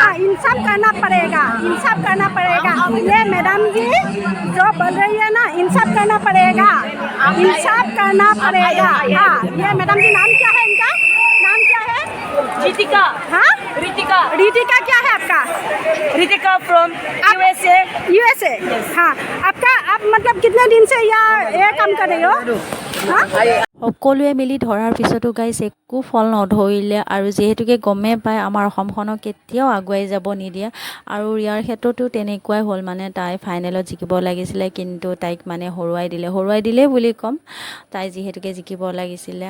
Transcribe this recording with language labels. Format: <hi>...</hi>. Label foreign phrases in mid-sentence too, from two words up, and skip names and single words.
<hi>इंसाफ करना पड़ेगा, इंसाफ करना पड़ेगा। ये मैडम जी जो बोल रही है ना, इंसाफ करना पड़ेगा, इंसाफ करना पड़ेगा। हाँ, ये मैडम जी नाम क्या है, इनका नाम क्या है? रितिका। हाँ, रितिका क्या है आपका? रितिका फ्रॉम यूएसए। यूएसए। हाँ, आपका आप मतलब कितने दिन से ये काम कर रहे हो? हाँ?</hi> <as>সকলোৱে মিলি ধৰাৰ পিছতো গাইছ একো ফল নধৰিলে। আৰু যিহেতুকে গমে পায় আমাৰ অসমখনক কেতিয়াও আগুৱাই যাব নিদিয়ে। আৰু ইয়াৰ ক্ষেত্ৰতো তেনেকুৱাই হ'ল, মানে তাই ফাইনেলত জিকিব লাগিছিলে কিন্তু তাইক মানে হৰুৱাই দিলে বুলি ক'ম, তাই যিহেতুকে জিকিব লাগিছিলে।</as>